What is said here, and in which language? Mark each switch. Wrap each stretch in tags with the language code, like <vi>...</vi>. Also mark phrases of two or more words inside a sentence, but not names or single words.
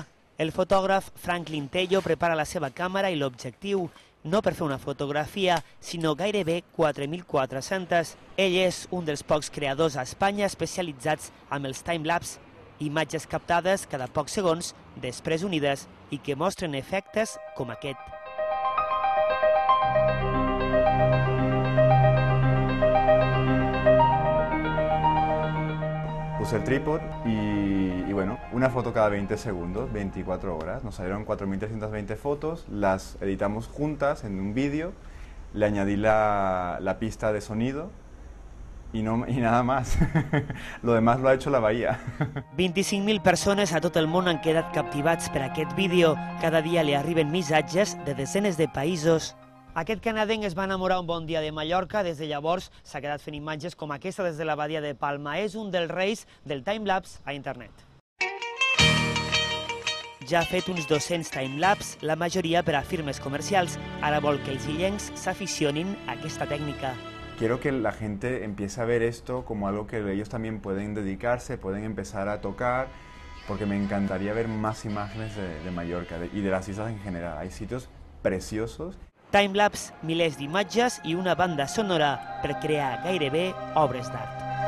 <ca>El fotògraf Franklin Tello prepara la seva càmera i l'objectiu, no per fer una fotografia, sinó gairebé 4.400. Ell és un dels pocs creadors a Espanya especialitzats amb els timelapse, imatges captades cada pocs segons, després unides, i que mostren efectes com aquest.</ca> <es>Puse el trípode y bueno, una foto cada 20 segundos, 24 horas. Nos salieron 4.320 fotos, las editamos juntas en un vídeo, le añadí la pista de sonido y nada más. Lo demás lo ha hecho la Bahía.</es> <ca>25.000 persones a tot el món han quedat captivats per aquest vídeo. Cada dia li arriben missatges de desenes de països. Aquest canadenc es va enamorar un bon dia de Mallorca. Des de llavors s'ha quedat fent imatges com aquesta des de la badia de Palma. És un dels reis del timelapse a internet. Ja ha fet uns 200 timelapse, la majoria per a firmes comercials. Ara vol que els illencs s'aficionin a aquesta tècnica.</ca> <es>Quiero que la gente empiece a ver esto como algo que ellos también pueden dedicarse, pueden empezar a tocar, porque me encantaría ver más imágenes de Mallorca y de las islas en general. Hay sitios preciosos.</es> <ca>Timelapse, milers d'imatges i una banda sonora per crear gairebé obres d'art.</ca>